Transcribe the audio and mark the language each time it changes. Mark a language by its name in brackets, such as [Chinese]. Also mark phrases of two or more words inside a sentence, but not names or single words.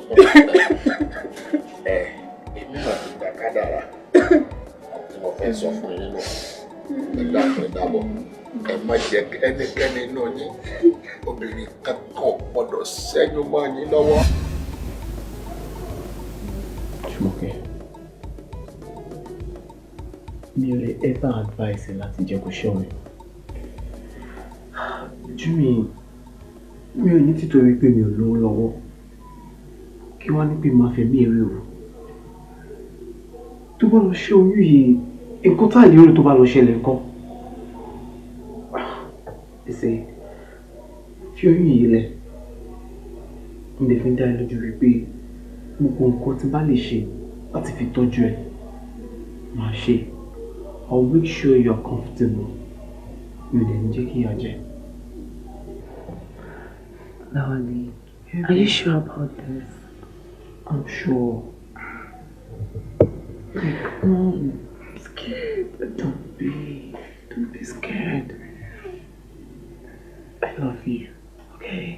[Yoruba] Èmi náà ti gbà kádàrá tí mo fẹ́ sọ fún yín náà. Nígbà tó dábọ̀ ẹ má jẹ́ ẹnikẹ́ni náà yín obìnrin kankan gbọ́dọ̀ ṣẹ́yún mọ́ yín lọ́wọ́. Jùmọ̀kẹ́, mi ò lè [English] ever advise [Yoruba] ẹ láti jẹ́ kó ṣọ́ mi. Júmi, mi ò ní títorí pé mi ò lówó lọ́wọ́ kí wọ́n ní pé máa fẹ́ mí èrè o. Tó bá lọ ṣe oyún yìí, nǹkan tá à lè rí tó bá lọ ṣẹlẹ̀ nǹkan. Ẹsẹ̀ fi oyún yìí lẹ̀. Mo lè fi dá ẹ lójú rí pé gbogbo nǹkan tí bá lè ṣe láti fi tọ́jú ẹ máa ṣe. [English] I'll make sure you're comfortable. [Yoruba] Mi ò dẹ̀ ní jẹ́ kí ìyà jẹ. [English] Lawale, are you sure about this? I'm sure. I'm scared. Don't be scared. I love you. Okay?